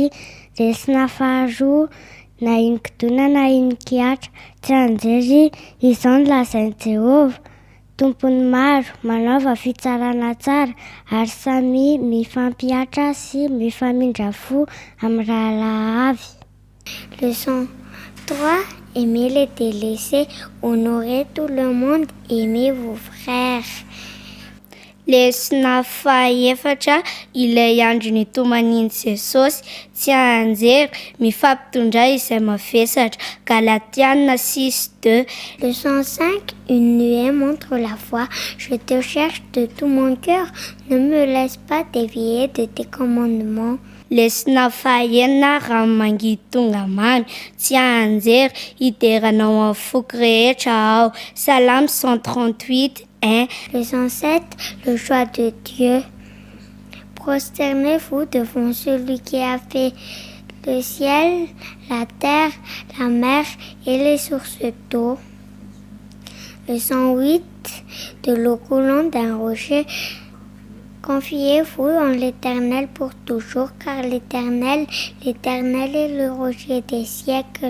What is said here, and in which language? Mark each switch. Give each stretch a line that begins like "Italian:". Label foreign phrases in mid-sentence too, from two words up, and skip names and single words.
Malagasy: Lesona faharoa na iny kidona na iny kiatra tsanjery izao ny lazain'i Jehova tompony maro manaova fitsarana tsara ary samy mifampihatra sy mifamindra fo amin'ny rahalahy avy.
French: Leçon 3. Aimez les délaissés, honorez tout le monde, aimez vos frères.
Malagasy: Lesona fahaefatra ilay andro nitomaniny Jesosy tsy anjery mifampitondray izay mavesatra. Galatiana 6:2.
French: Leçon 5. Une nuée montre la foi. Je te cherche de tout mon cœur. Ne me laisse pas dévier de tes commandements.
Malagasy: Lesona fahaenina raha mangidy tonga mamy tsy anjery hideranao amin'ny foko rehetra aho. Salame 138:1.
French: Leçon 7. Le choix de Dieu. Prosternez-vous devant celui qui a fait le ciel, la terre, la mer et les sources d'eau. Leçon 8. De l'eau coulant d'un rocher. Confiez-vous en l'Éternel pour toujours, car l'Éternel est le rocher des siècles.